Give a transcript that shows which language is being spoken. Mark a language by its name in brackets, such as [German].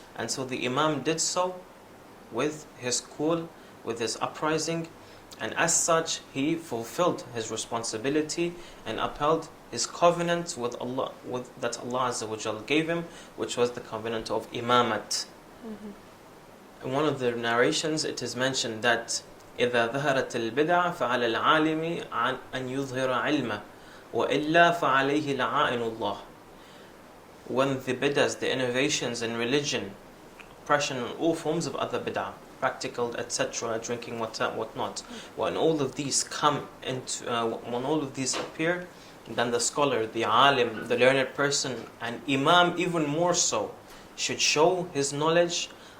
[English] And so the Imam did so with his call, with his uprising, and as such he fulfilled his responsibility and upheld his covenant with Allah, that Allah Azza wa Jal gave him, which was the covenant of imamat. In one of the narrations it is mentioned that [Arabic] إذا ظهرت البدعة فعلى العالم أن يظهر علمه وإلا فعليه لعائن الله. [English] When the bid'ahs, the innovations in religion, oppression and all forms of other bid'ah, practical, etc., drinking, whatnot, when all of these come into, when all of these appear, then the scholar, the alim, the learned person, and imam even more so, should show his knowledge.